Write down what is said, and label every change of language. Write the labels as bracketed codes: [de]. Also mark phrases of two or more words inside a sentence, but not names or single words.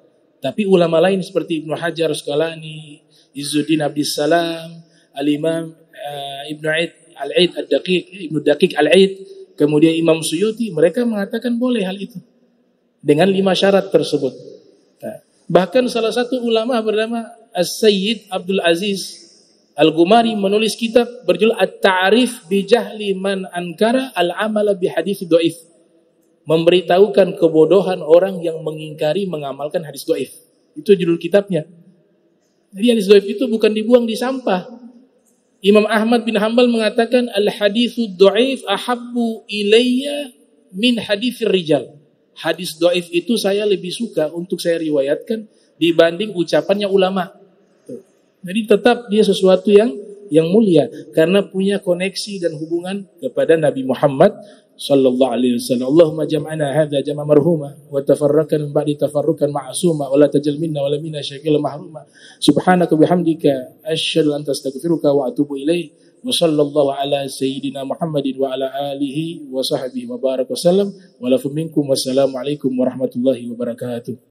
[id] Tapi ulama lain seperti Ibnu Hajar Asqalani, Izzuddin Abdissalam, Al-Imam Ibnu Al-Aid Al-Daqiq, Ibnu Daqiq Al-Aid, kemudian Imam Suyuti, mereka mengatakan boleh hal itu dengan 5 syarat tersebut. Nah, bahkan salah satu ulama bernama As-Sayyid Abdul Aziz Al-Ghumari menulis kitab berjudul At-Ta'rif bi Jahli Man Ankara Al-Amala bi Hadits Dhaif. Memberitahukan kebodohan orang yang mengingkari mengamalkan hadis dhaif. Itu judul kitabnya. Jadi hadis dhaif itu bukan dibuang di sampah. Imam Ahmad bin Hanbal mengatakan [ar] الحديث ضعيف أحب إلي من حديث الرجال. [id] Hadis dhaif itu saya lebih suka untuk saya riwayatkan dibanding ucapannya ulama. Jadi tetap dia sesuatu yang mulia karena punya koneksi dan hubungan kepada Nabi Muhammad [ar] صلى الله عليه وسلم. اللهم جمعنا هذا جمعا مرحوما وتفرقنا من بعد تفرقا معصوما ولا تجعل منا ولا منا شقيا محروما. سبحانك بحمدك أشهد أن أستغفرك وأتوب إليك. وصلى الله على سيدنا محمد وعلى آله وصحبه وبارك وسلم. ولكم منكم والسلام عليكم ورحمة الله وبركاته.